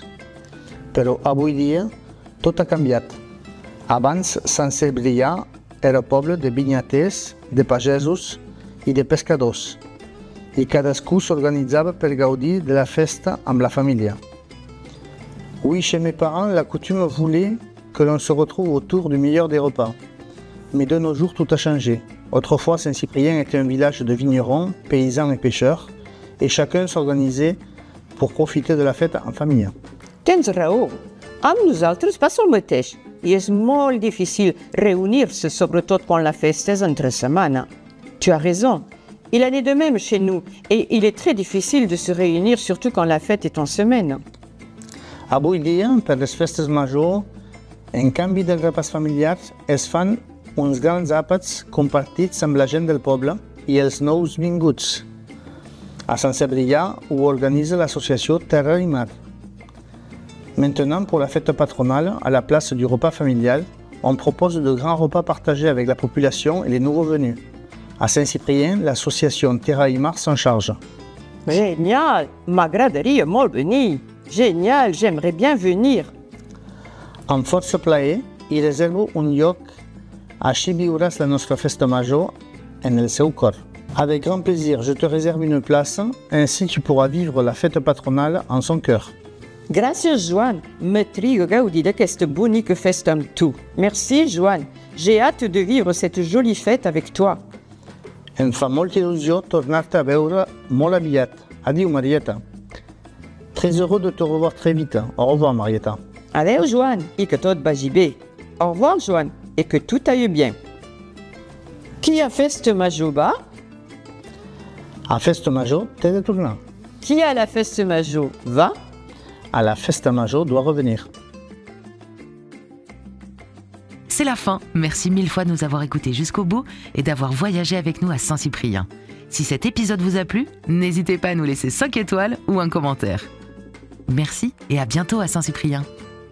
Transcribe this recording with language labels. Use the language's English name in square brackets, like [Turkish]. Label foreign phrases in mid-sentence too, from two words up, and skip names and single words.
[Catalan] Però avui dia tot ha canviat. Abans Sant Cebrià era poble de vinyaters, de pagesos i de pescadors, i cadascú s'organitzava per gaudir de la festa amb la família. [French] Oui, chez mes parents, la coutume voulait que l'on se retrouve autour du meilleur des repas. Mais de nos jours, tout a changé. Autrefois, Saint-Cyprien était un village de vignerons, paysans et pêcheurs, et chacun s'organisait pour profiter de la fête en famille. [Catalan] Tens raó. Amb nosaltres passa el mateix. I és molt difícil reunir-se, sobretot quan la festa és entre setmana. [French] Tu as raison. Il en est de même chez nous, et il est très difficile de se réunir, surtout quand la fête est en semaine. [Catalan] Avui dia, per les festes majors, en canvi dels repàs familiars, es fan uns grans àpats compartits amb la gent del poble i els nous vinguts. A Sant Cebrià ho organise l'associació Terra i Mar. [French] Maintenant, pour la fête patronale, à la place du repas familial, on propose de grands repas partagés avec la population et les nouveaux venus. À Saint-Cyprien, l'association Terra i Mar s'en charge. Génial! [Catalan] M'agradaria molt venir. [French] Génial, j'aimerais bien venir. [Catalan] Amb força plaer, i reservo un lloc. Així viuràs la nostra festa major en el seu cor. [French] Avec grand plaisir, je te réserve une place, ainsi tu pourras vivre la fête patronale en son cœur. [Catalan] Gràcies, Joan. M'atriga gaudir d'aquesta bonica festa amb tu. [French] Merci, Joan. J'ai hâte de vivre cette jolie fête avec toi. [Catalan] Em fa molta il·lusió tornar-te a veure molt aviat. [French] Adieu, Marieta. Très heureux de te revoir très vite. Au revoir, Marieta. [Catalan] Adeu, Joan, i que tot vagi bé. [French] Au revoir, Joan, et que tout aille bien. [Catalan] Qui a festa major va? A festa major, t'he de tornar. Qui a la festa major va? [French] À la [Catalan] festa major [French] doit revenir. C'est la fin. Merci mille fois de nous avoir écoutés jusqu'au bout et d'avoir voyagé avec nous à Saint-Cyprien. Si cet épisode vous a plu, n'hésitez pas à nous laisser 5 étoiles ou un commentaire. Merci et à bientôt à Saint-Cyprien.